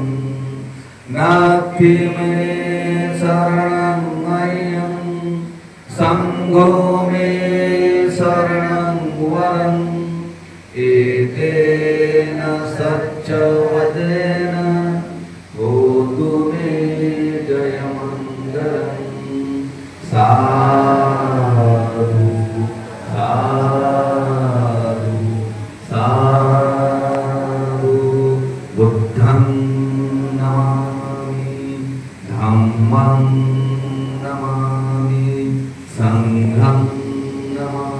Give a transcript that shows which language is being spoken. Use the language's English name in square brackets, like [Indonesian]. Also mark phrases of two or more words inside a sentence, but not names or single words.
[Pali] नाथी में शरणं अयं, संघो में शरणं वरं, एतेन सच्चवदेन होतु मे जयमङ्गलम्. साधु साधु साधु. बुद्धं नमामि, धम्मं नमामि, संघं नमामि.